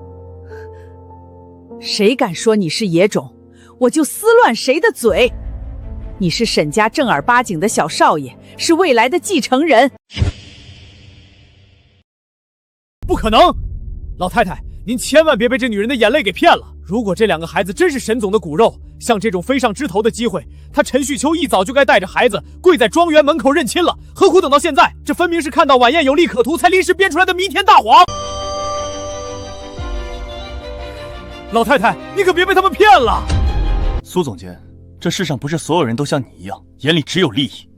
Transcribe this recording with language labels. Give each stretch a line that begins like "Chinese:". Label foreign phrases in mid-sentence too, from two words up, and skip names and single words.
Chinese: 谁敢说你是野种，我就撕乱誰的嘴。你是沈家正儿八经的小少爺，是未來的繼承人。不可能！老太太，您千萬別被這女人的眼淚給騙了。如果這2個孩子真是沈總的骨肉，像這種飛上枝頭的機會，他陳旭秋一早就該帶着孩子跪在莊園門口認親了，何苦等到現在？這分明是看到晚宴有利可圖才臨時編出來的彌天大謊。老太太，你可別被他們騙了。蘇總監，這世上不是所有人都像你一樣，眼裡只有利益。